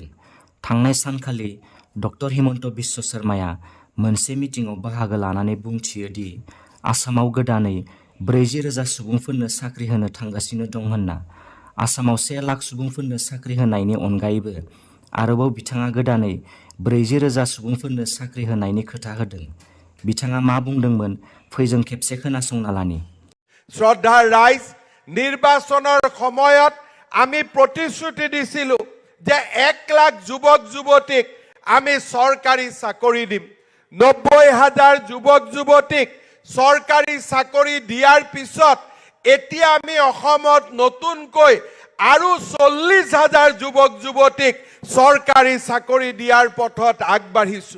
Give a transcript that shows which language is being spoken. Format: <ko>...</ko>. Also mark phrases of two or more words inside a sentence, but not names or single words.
<brx>थांनाय सानखालि डक्टर हिमन्त बिश्व शर्माया मोनसे मिटिंआव बाहागो लानानै बुंथियो दि आसामाव गोदानै 40,000 सुबुंफोरनो साख्रि होनो थांगासिनो दं होनना। आसामाव 1 लाख सुबुंफोरनो साख्रि होनायनि अनगायैबो आरोबाव बिथाङा गोदानै 40,000 सुबुंफोरनो साख्रि होनायनि खोथा होदों। बिथाङा मा बुंदोंमोन फै जों खेबसे खोनासंना लानि।</brx> <as>শ্রদ্ধাৰ ৰাইজ, নিৰ্বাচনৰ সময়ত আমি প্ৰতিশ্ৰুতি দিছিলো যে 1 লাখ যুৱক যুৱতীক আমি চৰকাৰী চাকৰি দিম। 90,000 যুৱক যুৱতীক চৰকাৰী চাকৰি দিয়াৰ পিছত এতিয়া আমি অসমত নতুনকৈ আৰু 40,000 যুৱক যুৱতীক চৰকাৰী চাকৰি দিয়াৰ পথত আগবাঢ়িছো।</as>